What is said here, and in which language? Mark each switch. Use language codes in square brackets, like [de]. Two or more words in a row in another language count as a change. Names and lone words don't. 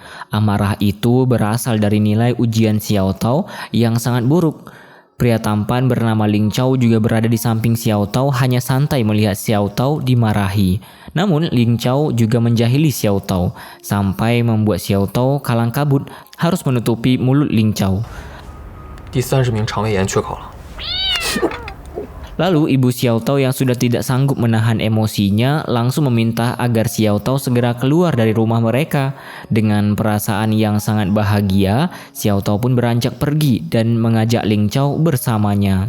[id] Amarah itu berasal dari nilai ujian Xiao Tao yang sangat buruk. Pria tampan bernama Ling Chao juga berada di samping Xiao Tao hanya santai melihat Xiao Tao dimarahi. Namun Ling Chao juga menjahili Xiao Tao sampai membuat Xiao Tao kalang kabut harus menutupi mulut Ling Chao. [zh] 第30名肠胃炎缺考了。 [id] Lalu ibu Xiao Tao yang sudah tidak sanggup menahan emosinya langsung meminta agar Xiao Tao segera keluar dari rumah mereka. Dengan perasaan yang sangat bahagia, Xiao Tao pun beranjak pergi dan mengajak Ling Chao bersamanya.